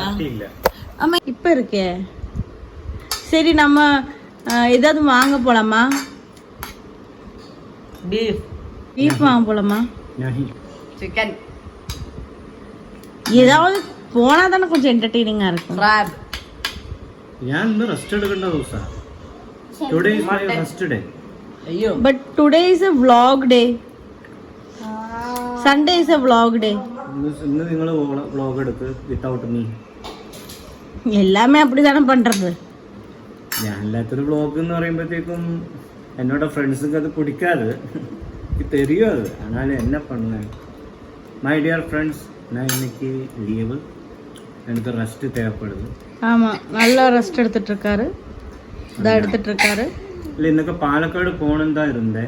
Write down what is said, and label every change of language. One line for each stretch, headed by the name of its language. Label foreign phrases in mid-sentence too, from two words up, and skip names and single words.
Tamil: ஆமாம், இப்போ இருக்கே. சரி, நம்ம ஏதாவது வாங்க போலாமா? பீஃப் வாங்க போலாமா? சிக்கன் ஏதாவது போனா தானே கொஞ்சம் என்டர்டெய்னிங்கா இருக்கும்.
Malayalam: ഞാൻ ഇന്ന് റെസ്റ്റ് എടുക്കേണ്ട ദിവസാ.
English: today is my rest day. അയ്യോ, but today is a vlog day. Sunday is a vlog day.
Malayalam: ഇന്ന് നിങ്ങൾ വ്ലോഗ് എടുക്ക്
English: without me.
Tamil: எல்லாமே அப்படிதானே பண்றது.
Malayalam: ഞാൻ എല്ലാത്തൊരു വ്ലോഗ് എന്ന് പറയുമ്പോഴത്തേക്കും എന്നോட ഫ്രണ്ട്സുக்கு
Tamil: அது பிடிக்காது. தெரியும் அது. அதனால என்ன பண்ணேன்,
English: my dear friends,
Tamil: நான் இன்னைக்கு லீவு, எனக்கு ரெஸ்ட் தேவைப்படுது. ஆமா, நல்லா ரெஸ்ட் எடுத்துட்டு இருக்காரு. இல்லை, இன்னைக்கு பாலக்காடு போகணும் தான் இருந்தேன்.